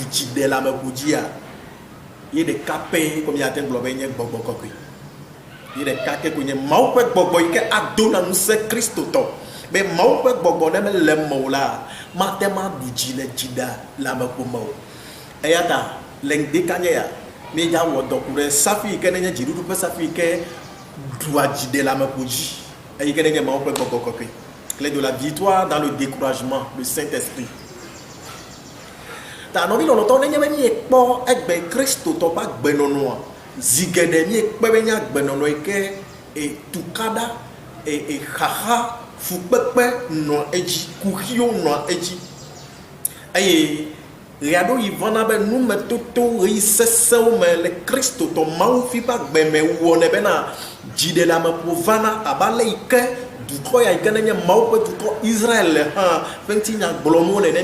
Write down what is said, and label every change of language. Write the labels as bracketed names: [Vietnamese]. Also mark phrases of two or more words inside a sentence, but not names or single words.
[Ewe] dziɖeleameƒo dzia ye ɖeka pɛ ko miate gblɔ be nye gbɔgbɔ kɔkɔe ye ɖeka ke ko nye Mawu ƒe gbɔgbɔ yi ke ado na ŋusẽ kristotɔ be Mawu ƒe gbɔgbɔ ne mele me o la mate ma ɖu dzi le dziɖeleameƒo me o eya ta le ŋdekanye ya míedza wɔ dɔ ku ɖe safi yi ke nenye dziɖuɖu ƒe safi yi ke ɖua dziɖeleameƒo dzi eyi ke nenye Mawu ƒe gbɔgbɔ kɔkɔe [French] clé de la victoire dans le découragement le Saint-Esprit [Ewe] ta nɔvi lɔlɔtɔ nenye be miekpɔ egbe kristotɔ ƒe agbenɔnɔa zi geɖe miekpe be nye agbenɔnɔ yi ke tukaɖa xaxa fukpekpe nɔ edzi kuxiwo nɔ edzi eye ɣe aɖo yi vana be numetoto ɣeyi sesẽwo me le kristotɔ Mawufi ƒe agbe me wɔnɛ bena dziɖeleameƒo vana abe ale yi ke dukɔ ya yi ke nenye Mawu ƒe dukɔ Israel hã ƒe ŋutinya gblɔm wole ne